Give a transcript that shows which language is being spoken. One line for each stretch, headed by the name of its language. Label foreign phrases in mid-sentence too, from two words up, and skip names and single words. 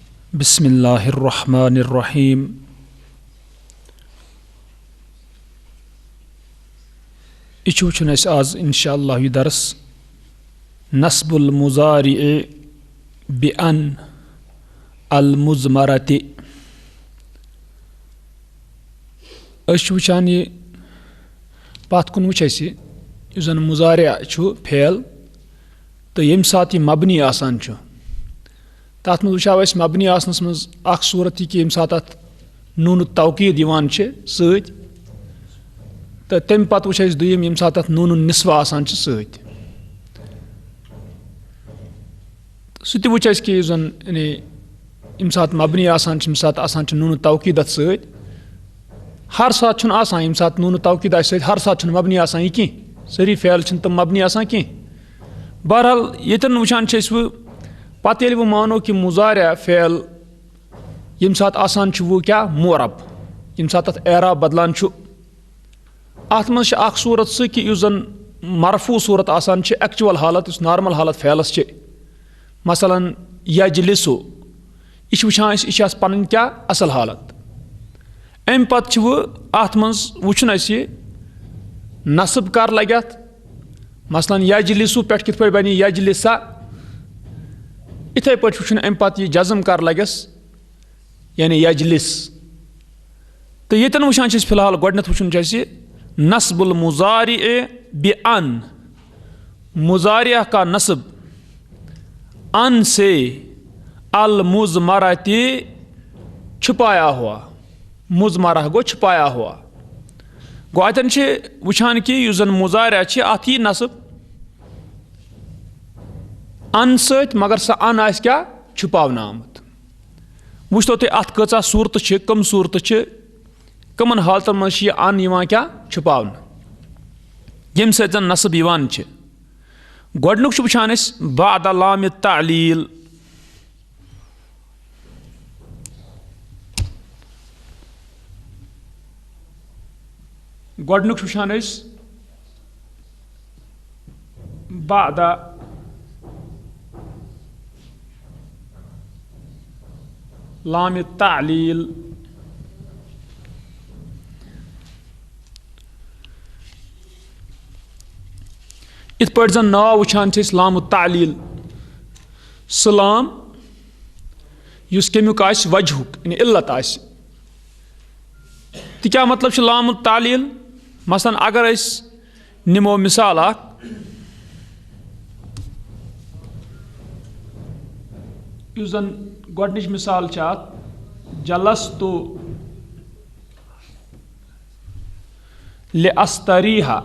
Arabic: بسم اللہ الرحمن الرحیم
Kashmiri: یہ وچھن اس آز انشاء اللہ یہ درس
Arabic: نصب المضارع بأن المضمرة
Kashmiri: اس وچھان یہ پات کن وچھ اسی یس زن مضارع چھو فعل تو یم سات یہ مبنی آسان چھو تات مز وچھو اس مبنی آسنس مز اخ صورت یہ کہ یم سات ات
Arabic: نون التوکید
Kashmiri: یوان چھ سۭتۍ تو تم پتہ وچھ اس دویم یم سات ات
Arabic: نون النسوہ
Kashmiri: آسان چھ سۭتۍ سہ تہ وچھ اس کہ یس زن یعنی یم سات مبنی آسان چھ یم سات آسان چھ
Arabic: نون التوکید
Kashmiri: ات سۭتۍ ہر سات چھن آسان یم سات
Arabic: نون التوکید
Kashmiri: آسہ سۭتۍ ہر سات چھن مبنی آسان یہ کی سری فعل چھن تم مبنی آسان کی بہرحال یتن وچھان چھ اس پتہ ییٚلہِ بہٕ مانو کہ مضارع فعل یم سات آسان چھ وہ کیا معرب یم سات ات اعراب بدلان چھ ات مز چھ اخ صورت سہ کہ یس زن مرفوع صورت آسان چھ ایکچوئل حالت اس نارمل حالت فعلس چھ مثلا یجلسو یہ چھ وچھان اس یہ پنن کیا اصل حالت ام پتہ چھ وہ ات مز وچھن اس نصب کر لگت مثلا یجلسو پہ کت پہ بنی یجلسا اتھے پہ وچھن ام پتہ یہ جزم کر لگس یعنی یجلس تو یتن وچھان چھ
Arabic: فی الحال
Kashmiri: گۄڈنیتھ وچھن چھ
Arabic: نصب المضارع بأن
Urdu: مضارع کا نصب ان سے المضمرۃ چھپایا ہوا
Kashmiri: مضمرہ گو
Urdu: چھپایا ہوا
Kashmiri: گو اتن چھ وچھان کہ یس زن مضارع چھ ات یہ نصب ان ست مگر سہ ان آس کیا چھپاونا آمت وچھتو تھی ات کۭژاہ صورت چھ کم صورت چھ کمن حالتن مز یہ ان یوان کیا چھپاونا یم سۭتۍ زن نصب یوان چھ گۄڈنیُک چھ وچھان اس بعد
Arabic: لام التعلیل
Kashmiri: گۄڈنیُک چھ وچھان اس بعد
Arabic: لام التعلیل
Kashmiri: ات پٲٹھۍ زن ناو وچھان چھ
Arabic: لام التعلیل
Kashmiri: سہ لام یس کمیُک آسہِ وجہُک یعنی علت آسہِ تہ کیا مطلب چھ
Arabic: لام التعلیل
Kashmiri: مثلا اگر اس نمو مثال اخ یس زن گۄڈنِچ مثال چھ ات
Arabic: جلستُ لأستریح